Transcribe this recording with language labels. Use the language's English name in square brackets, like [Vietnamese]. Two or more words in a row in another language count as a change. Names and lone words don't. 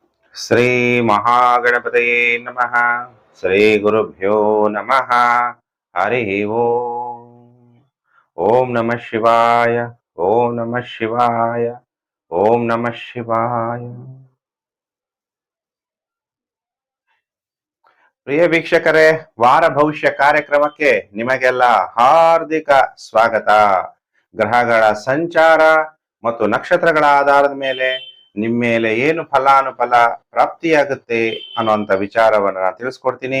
[Sanskrit] ಶ್ರೀ ಮಹಾಗಣಪತಯೇ ನಮಃ. ಶ್ರೀ ಗುರುಭ್ಯೋ ನಮಃ. ಹರಿ ಓಂ. ಓಂ ನಮಃ ಶಿವಾಯ. ಓಂ ನಮಃ ಶಿವಾಯ. ಓಂ ನಮಃ ಶಿವಾಯ. [Kannada] ಪ್ರಿಯ ವೀಕ್ಷಕರೇ, ವಾರ ಭವಿಷ್ಯ ಕಾರ್ಯಕ್ರಮಕ್ಕೆ ನಿಮಗೆಲ್ಲ ಹಾರ್ದಿಕ ಸ್ವಾಗತ. ಗ್ರಹಗಳ ಸಂಚಾರ ಮತ್ತು ನಕ್ಷತ್ರಗಳ ಆಧಾರದ ಮೇಲೆ ನಿಮ್ಮ ಮೇಲೆ ಏನು ಫಲಾನುಫಲ ಪ್ರಾಪ್ತಿಯಾಗುತ್ತೆ ಅನ್ನುವಂಥ ವಿಚಾರವನ್ನು ನಾನು ತಿಳಿಸ್ಕೊಡ್ತೀನಿ.